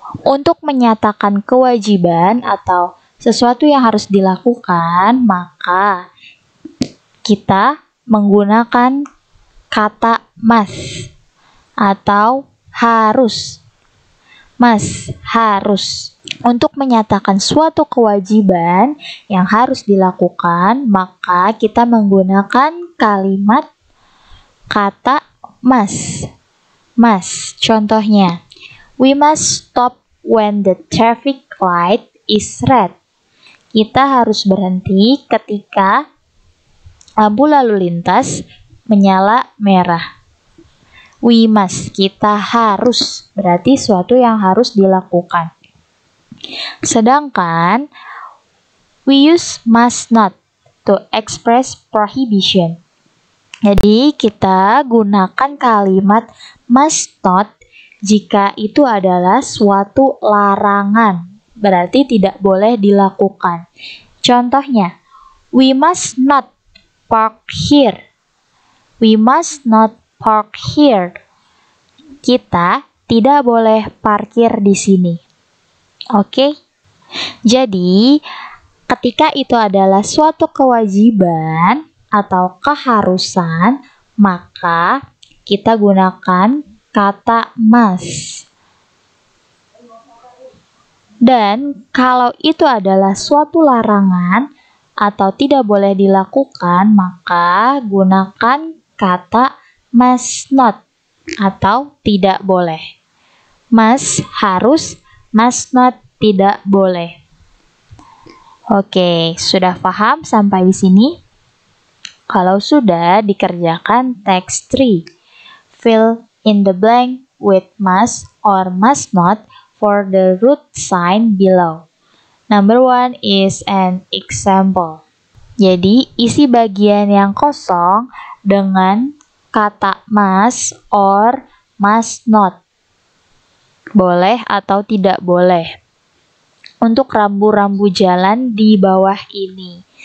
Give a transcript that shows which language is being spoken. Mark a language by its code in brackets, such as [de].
[id] Untuk menyatakan kewajiban atau sesuatu yang harus dilakukan, maka kita menggunakan kata must atau harus. Must, harus. Untuk menyatakan suatu kewajiban yang harus dilakukan, maka kita menggunakan kalimat kata must. [en] Must, [id] contohnya, [en] we must stop when the traffic light is red. [id] Kita harus berhenti ketika lampu lalu lintas menyala merah. [en] We must, [id] kita harus, berarti suatu yang harus dilakukan. Sedangkan [en] we use must not to express prohibition. [id] Jadi kita gunakan kalimat must not jika itu adalah suatu larangan, berarti tidak boleh dilakukan. Contohnya, [en] we must not park here. We must not park here. [id] kita tidak boleh parkir di sini. Oke? Jadi, ketika itu adalah suatu kewajiban atau keharusan, maka kita gunakan kata must. Dan kalau itu adalah suatu larangan atau tidak boleh dilakukan, maka gunakan kata must not atau tidak boleh. Must harus, must not tidak boleh. Oke, sudah paham sampai di sini? Kalau sudah, dikerjakan text 3. [en] Fill in the blank with must or must not for the root sign below. Number 1 is an example. [id] Jadi, isi bagian yang kosong dengan kata must or must not. Boleh atau tidak boleh. Untuk rambu-rambu jalan di bawah ini.